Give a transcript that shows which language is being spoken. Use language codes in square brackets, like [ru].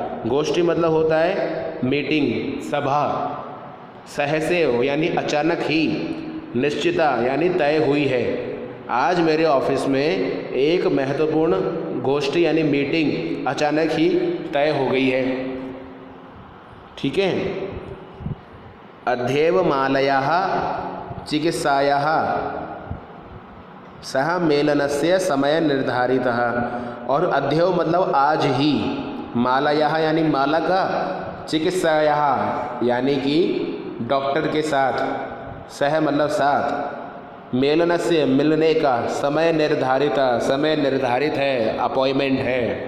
[hi] गोष्ठी मतलब होता है मीटिंग, सभा। सहसेव यानी अचानक ही, निश्चिता यानी तय हुई है। आज मेरे ऑफिस में एक महत्वपूर्ण गोष्ठी यानी मीटिंग अचानक ही तय हो गई है। ठीक है। [sa] अध्येवमालयाः चिकित्सायाः सह मेलनस्य समय निर्धारितः। [hi] और अध्येव मतलब आज ही, मालयाः यानी माला का, चिकित्सायाः यानी कि डॉक्टर के साथ, सह मतलब साथ, मेलनस्य मिलने का, समय निर्धारित, समय निर्धारित है, अपॉइंटमेंट है।